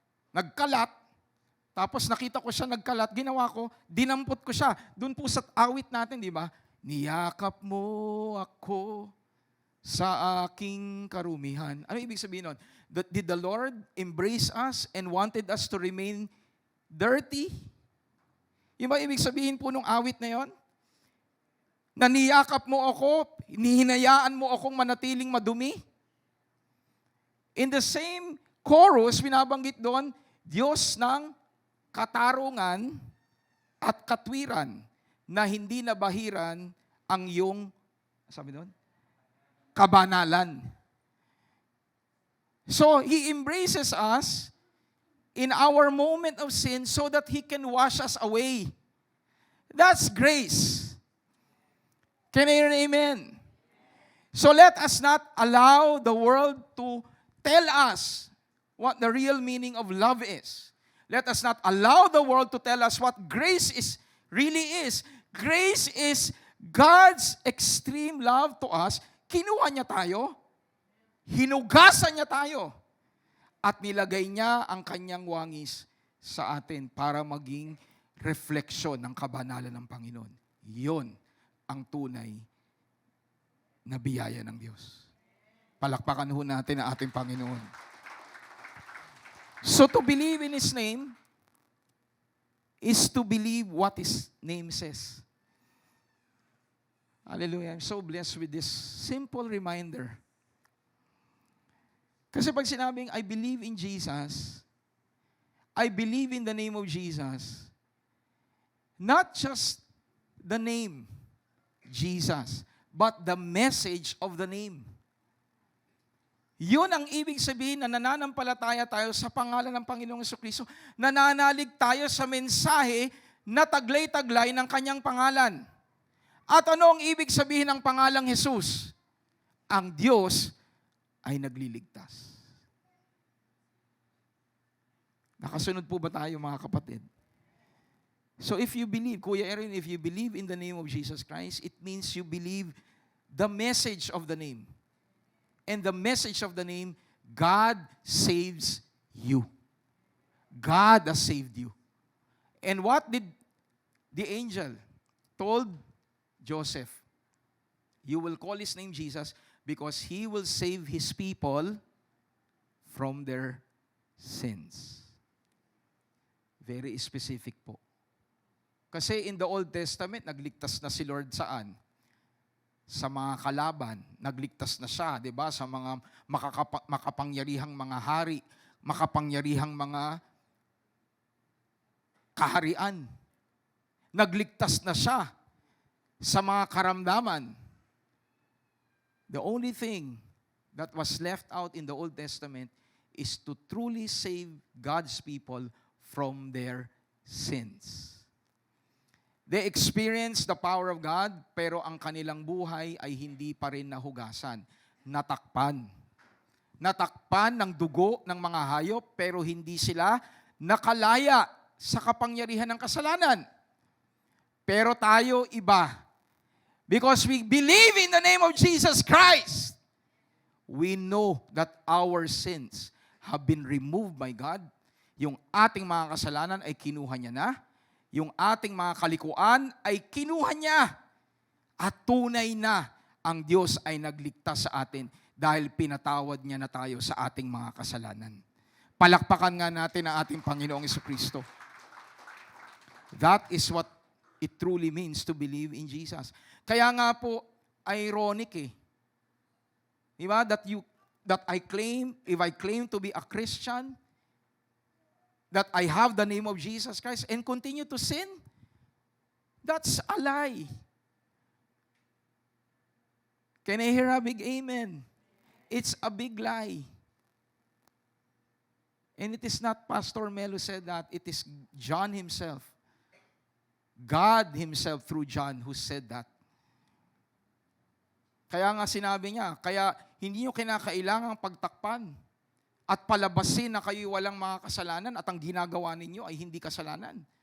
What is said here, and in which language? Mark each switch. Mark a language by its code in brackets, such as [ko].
[tl] Nagkalat, tapos nakita ko siya nagkalat, ginawa ko, dinampot ko siya. Doon po sa awit natin, di ba? Niyakap mo ako sa aking karumihan. Ano ibig sabihin nun? [en] Did the Lord embrace us and wanted us to remain dirty? [tl] Yung ba ibig sabihin po nung awit na yon? Na niyakap mo ako, nihinayaan mo akong manatiling madumi? [en] In the same chorus, [tl] binabanggit doon, Diyos ng katarungan at katwiran na hindi nabahiran ang iyong, sabi doon, kabanalan. [en] So, He embraces us in our moment of sin so that He can wash us away. That's grace. Can I hear an amen? So let us not allow the world to tell us what the real meaning of love is. Let us not allow the world to tell us what grace really is. Grace is God's extreme love to us. [tl] Kinuha niya tayo, hinugasan niya tayo, at nilagay niya ang kanyang wangis sa atin para maging refleksyon ng kabanalan ng Panginoon. Yun ang tunay na biyaya ng Diyos. Palakpakan ho natin ang ating Panginoon. [en] So to believe in His name is to believe what His name says. Hallelujah. I'm so blessed with this simple reminder. [tl] Kasi pag sinabing, [en] I believe in Jesus, I believe in the name of Jesus, not just the name, Jesus, but the message of the name. [tl] Yun ang ibig sabihin na nananampalataya tayo sa pangalan ng Panginoong Jesucristo. Nananalig tayo sa mensahe na taglay-taglay ng kanyang pangalan. At ano ang ibig sabihin ng pangalang Jesus? Ang Diyos ay nagliligtas. Nakasunod po ba tayo mga kapatid? [en] So if you believe, Kuya Erin, if you believe in the name of Jesus Christ, it means you believe the message of the name. And the message of the name, God saves you. God has saved you. And what did the angel told Joseph? You will call his name Jesus because he will save his people from their sins. Very specific [tl] po. Kasi [en] in the Old Testament, [tl] nagligtas na si Lord saan? Sa mga kalaban. Nagligtas na siya, di ba? Sa mga makapangyarihang mga hari, makapangyarihang mga kaharian. Nagligtas na siya sa mga karamdaman. [en] The only thing that was left out in the Old Testament is to truly save God's people from their sins. They experienced the power of God, [tl] pero ang kanilang buhay ay hindi pa rin nahugasan. Natakpan. Natakpan ng dugo ng mga hayop, pero hindi sila nakalaya sa kapangyarihan ng kasalanan. Pero tayo iba. [en] Because we believe in the name of Jesus Christ, we know that our sins have been removed by God. [tl] Yung ating mga kasalanan ay kinuha niya na. Yung ating mga kalikuan ay kinuha niya. At tunay na ang Diyos ay nagligtas sa atin dahil pinatawad niya na tayo sa ating mga kasalanan. Palakpakan nga natin ang ating Panginoong Jesucristo. [en] That is what it truly means to believe in Jesus. [tl] Kaya nga po, ironic Diba? [en] That I claim, if I claim to be a Christian, that I have the name of Jesus Christ and continue to sin, that's a lie. Can I hear a big amen? It's a big lie. And it is not Pastor Mel who said that. It is John himself. God himself through John who said that. [tl] Kaya nga sinabi niya, kaya hindi nyo kinakailangang pagtakpan at palabasin na kayo walang mga kasalanan at ang ginagawa ninyo ay hindi kasalanan.